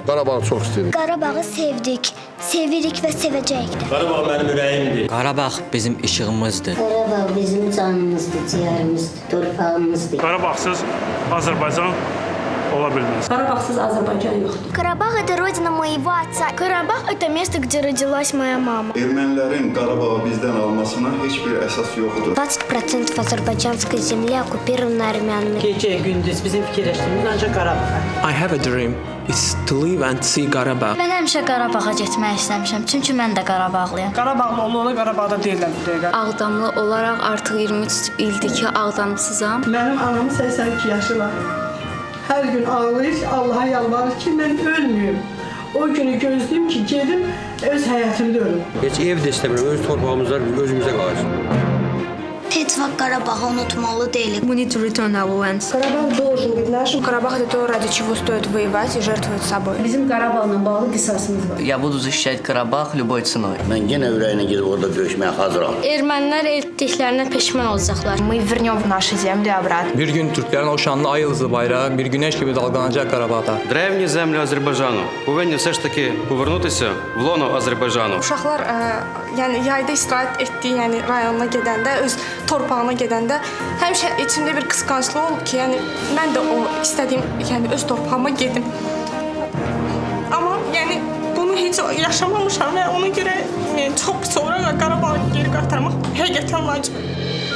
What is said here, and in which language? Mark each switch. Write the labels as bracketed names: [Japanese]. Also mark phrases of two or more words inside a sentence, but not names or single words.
[Azerbaijani] Qarabağı çox istəyirik. Qarabağı sevdik, sevirik və sevəcəkdir. Qarabağ mənim ürəyimdir. Qarabağ bizim işığımızdır. Qarabağ bizim canımızdır, ciyərimizdir, torpağımızdır. Qarabağsız Azərbaycan ola bilməz. Qarabağsız Azərbaycan yoxdur. [Russian] Qarabağ – это родина моего отца. Qarabağ – это место, где родилась моя мама. [Azerbaijani] Ermənilərin Qarabağı bizdən almasına heç bir əsas yoxdur. [Russian] 20% азербайджанской земли оккупировано армянами. [Azerbaijani] Gecə, gündüz bizim fikirləşdiyimiz ancaq Qarabağ. [English] I have a dream is to live and see Qarabağ. [Azerbaijani] Mən həmişə Qarabağa getmək istəmişəm, çünki mən də Qarabağlıyam. Qarabağlı olana Qarabağda deyirlər bu dəqiqə. Ağdamlı olaraq artıq 23 ildir ki, Ağdamsızam. Mənim anam 82 yaşı var. Hər gün ağlayır, Allaha yalvarır ki, mən ölməyim. O günü gözləyim ki, gedim öz həyatımda ölüm. Heç ev də istəmirəm, öz torpağımızda özümüzə qalsın. Heç vaxt Qarabağı unutmalı deyilik. [English] We need to return our lands. [Russian] Qarabağ должен быть нашим. Qarabağ – это то, ради чего стоит воевать и жертвовать собой. [Azerbaijani] Bizim Qarabağla bağlı qisasımız var. [Russian] Я буду защищать Карабах любой ценой. [Azerbaijani] Mən yenə ürəyinə gedib orada döyüşməyə hazıram. Ermənilər etdiklərinə peşman olacaqlar. [Russian] Мы вернем в наши земли обратно. [Turkish] Bir gün Türklərin o şanlı ay yıldızlı bayrağı bir güneş gibi dalgalanacak Qarabağda. [Ukrainian] Древні землі Азербайджану повинні все ж таки повернутися в лоно Азербайджану. [Azerbaijani] Uşaqlar yəni yayda istirahət etdiyi, yəni rayonuna gedəndə, öz torpağına gedəndə həmişə içimdə bir qısqanclıq olub ki, yəni mən də o istədiyim, yəni öz torpağıma gedim. Amma yəni bunu heç yaşamamışam və ona görə çox sonra Qarabağı geri qaytarmaq həqiqətən vacibdir.